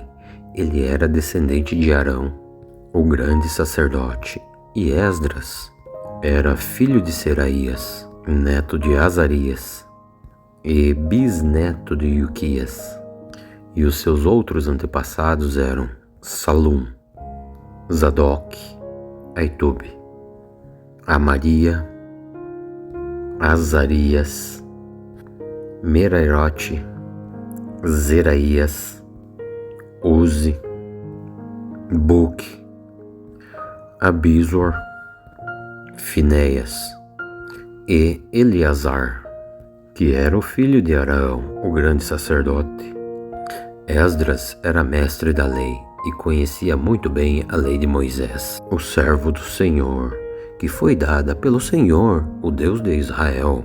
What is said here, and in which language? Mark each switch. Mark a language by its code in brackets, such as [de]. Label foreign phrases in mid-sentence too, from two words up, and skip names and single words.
[pt] Ele era descendente de Arão, o grande sacerdote, e Esdras era filho de Seraías, neto de Azarias e bisneto de Ilquias, e os seus outros antepassados eram Salum, Zadok, Aitube, Amaria, Azarias, Merairote, Zeraías, Uzi, Buque, Abizor, Finéias e Eleazar, que era o filho de Arão, o grande sacerdote. Esdras era mestre da lei e conhecia muito bem a lei de Moisés, o servo do Senhor, que foi dada pelo Senhor, o Deus de Israel.